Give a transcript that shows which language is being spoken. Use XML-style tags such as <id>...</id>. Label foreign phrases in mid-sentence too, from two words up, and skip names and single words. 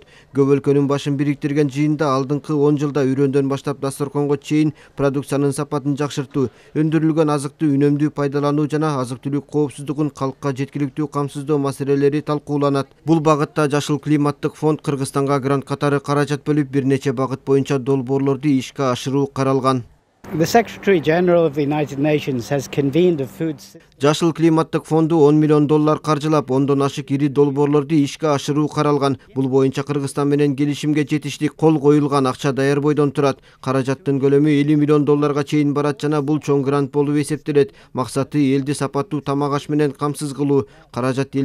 <ky>Көп өлкөнүн башын бириктирген жыйында алдыңкы 10 жылда үрөндөн баштап дасторконго чейин продукциянын сапатын жакшыртуу, өндүрүлгөн азыкты үнөмдүү пайдалануу жана азык-түлүк коопсуздугун калкка жеткиликтүү камсыздоо маселелери талкууланат. Бул багытта Жашыл климат фонд Кыргызстанга грант катары каражат бөлүп, бир нече багыт боюнча долбоорлорду ишке ашыруу каралган.</ky> <en>The Secretary General of the United Nations has convened a food.</en> <ky>Жашыл климаттык фонду $10 миллион каржылап, ондон ашык ири долбоорлорду ишке ашыруу каралган. Бул боюнча Кыргызстан менен келишимге жетиштик кол коюлган акча даярбойдон турат. Каражаттын көлөмү $50 миллион чейин барат жана бул чоң грант болуп эсептелет. Максаты элди сапаттуу тамак аш менен камсыз кылуу.</ky>